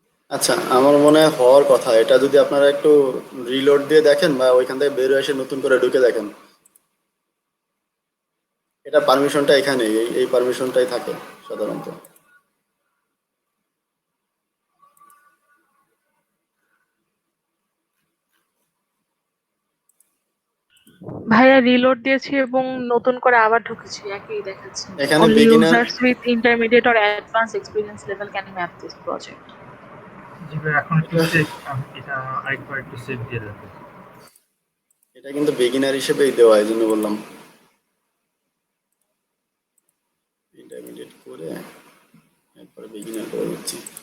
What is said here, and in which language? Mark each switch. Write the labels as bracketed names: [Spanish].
[Bangla] আচ্ছা, আমার মনে হয় হওয়ার কথা। এটা যদি আপনারা একটু রিলোড দিয়ে দেখেন বা ওইখান থেকে বের হয়ে এসে নতুন করে ঢুকে দেখেন, এটা পারমিশনটা এখানে এই পারমিশনটাই থাকে সাধারণত। ভাইয়া রিলোড দিয়েছি এবং নতুন করে আবার ঢুকেছি, একই দেখাচ্ছে। এখানে [English] Only beginner, users with intermediate or advanced experience level can map this project. [Bangla] জি ভাই, এখন একটু সেভ, এটা আরেকবার একটু সেভ দিয়ে দেবো। এটা কিন্তু বিগিনার হিসেবেই দেওয়া, এই জন্য বললাম ইন্টারমিডিয়েট করে এরপরে বিগিনার করে দিচ্ছি।